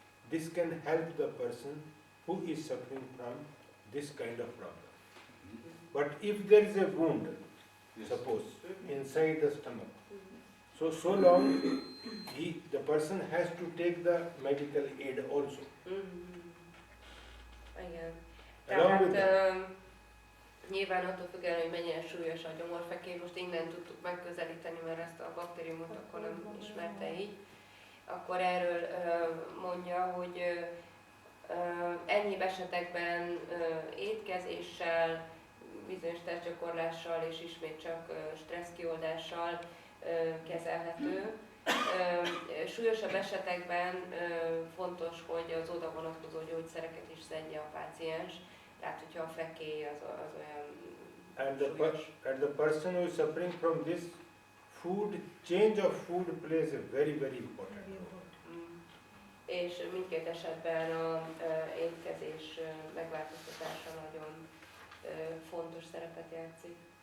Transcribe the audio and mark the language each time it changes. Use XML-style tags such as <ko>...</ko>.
<en>This can help the person who is suffering from this kind of problem. But if there is a wound, suppose, inside the stomach, so long the person has to take the medical aid also.</en> <hu>Igen.</hu> <en>Along with</en> <hu>Tehát nyilván attól függően, hogy mennyire súlyos a gyomorfekély, most innen tudtuk megközelíteni, mert ezt a baktériumot akkor nem ismerte így. akkor erről mondja, hogy ennyi esetekben étkezéssel, bizonyos testgyakorlással és ismét csak stresszkioldással kezelhető. Súlyosabb esetekben fontos, hogy az oda vonatkozó gyógyszereket is szedje a páciens, tehát hogyha a fekély az olyan súlyos.</hu> <en>And the person who is suffering from this, change of food plays a very, very important role.</en> <hu>És mindkét esetben az étkezés megváltoztatása nagyon fontos szerepet játszik.</hu>